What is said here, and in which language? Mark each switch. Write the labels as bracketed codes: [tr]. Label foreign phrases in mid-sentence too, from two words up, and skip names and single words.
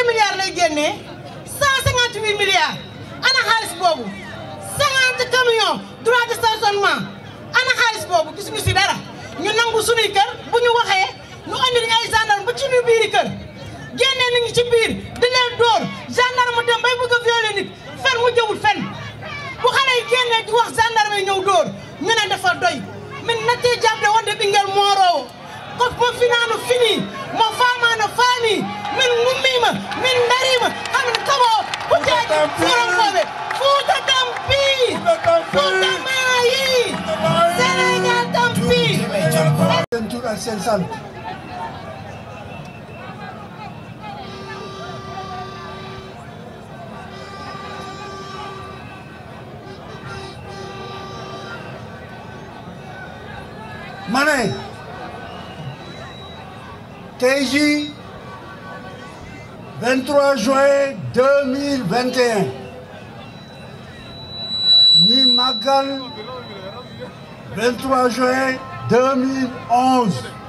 [wo] milliards lay génnee 158 milliards ana xaalis boobu 50 camions [fr] droit de stationnement [wo] ana xaalis boobu gisuñu si dara ñu nangu suñuy kër bu ñu waxee ñu andi ay gendarme ba ci ñu biiri kër génnee nit ñi ci biir di leen dóor gendarme dem bay bëgg a violer nit fen mu jëwul fen bu xale yi génnee di wax gendarme yi ñëw dóor ñu ne dafa doy [ff] min nattee jàppe wonde Bingel Moorow ko mo finaano fini mo faamano faami min ngummima min darima hamin kabo hujjaji foronkoɓe Fouta tampi Fouta maayi Sénégal tampi [wo] tour ak seen sant ma ne tey jii 23 juin 2021 ñuy màggal 23 juin 2011